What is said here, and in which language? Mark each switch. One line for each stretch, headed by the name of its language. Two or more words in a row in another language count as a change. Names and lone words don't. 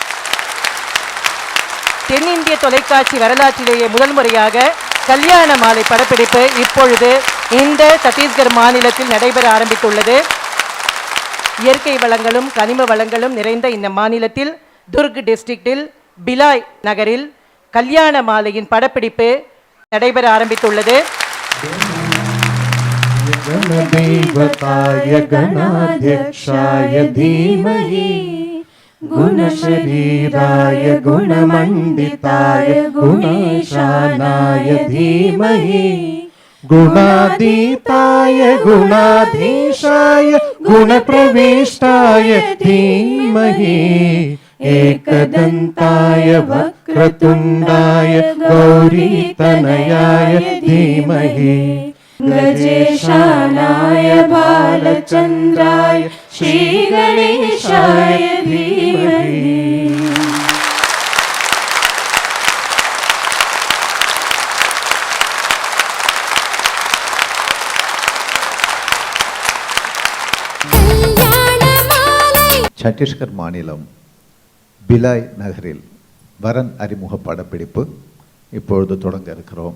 Tamil: தென்னிந்திய தொலைக்காட்சி வரலாற்றிலேயே முதல் முறையாக கல்யாண மாலை படப்பிடிப்பு இப்பொழுது இந்த சத்தீஸ்கர் மாநிலத்தில் நடைபெற ஆரம்பித்துள்ளது. இயற்கை வளங்களும் கனிம வளங்களும் நிறைந்த இந்த மாநிலத்தில் துர்க் டிஸ்ட்ரிக்டில் பிலாய் நகரில் கல்யாண மாலையின் படப்பிடிப்பு நடைபெற ஆரம்பித்துள்ளது.
Sanskrit: गणदेवताय गणाध्यक्षाय धीमहि गुणशरीराय गुणमण्डिताय गुणेशानाय धीमहि गुणातीताय गुणाधीशाय गुणप्रविष्टाय धीमहि एकदन्ताय वक्रतुण्डाय गौरीतनयाय धीमहि गजेशानाय बालचन्द्राय श्रीगणेशाय धीमहि.
Tamil: சத்தீஸ்கர் மாநிலம் பிலாய் நகரில் வரன் அறிமுக படப்பிடிப்பு இப்பொழுது தொடங்க இருக்கிறோம்.